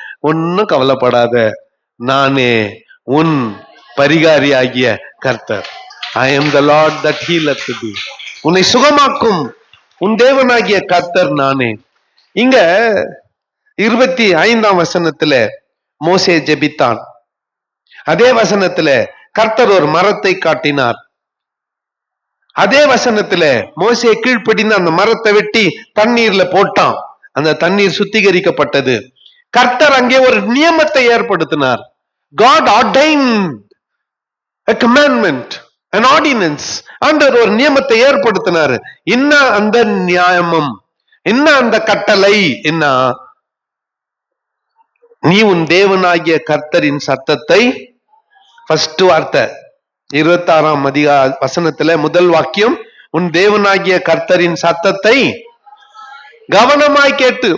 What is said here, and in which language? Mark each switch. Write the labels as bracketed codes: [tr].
[ta] ஒன்னும் கவலைப்படாத, நானே உன் பரிகாரி ஆகிய கர்த்தர். [en] I am the Lord that healeth thee. [ta] உன்னை சுகமாக்கும் உன் தேவனாகிய கர்த்தர் நானே. இங்க 25ஆம் வசனத்துல மோசே ஜெபித்தான். அதே வசனத்துல கர்த்தர் ஒரு மரத்தை காட்டினார். அதே வசனத்துல மோசே கீழ்ப்படிந்து அந்த மரத்தை வெட்டி தண்ணீர்ல போட்டான். அந்த தண்ணீர் சுத்திகரிக்கப்பட்டது. கர்த்தர் அங்கே ஒரு நியமத்தை ஏற்படுத்தினார். [en] God ordained a commandment, an ordinance. [ta] ஆண்டவர் ஒரு நியமத்தை ஏற்படுத்தினார். என்ன அந்த நியாயமும், என்ன அந்த கட்டளை? என்ன? நீ உன் தேவனாகிய கர்த்தரின் சத்தத்தை, ஃபர்ஸ்ட் வார்த்தை 26ஆம் வசனத்துல முதல் வாக்கியம், உன் தேவனாகிய கர்த்தரின் சத்தத்தை கவனமாய் கேட்டு.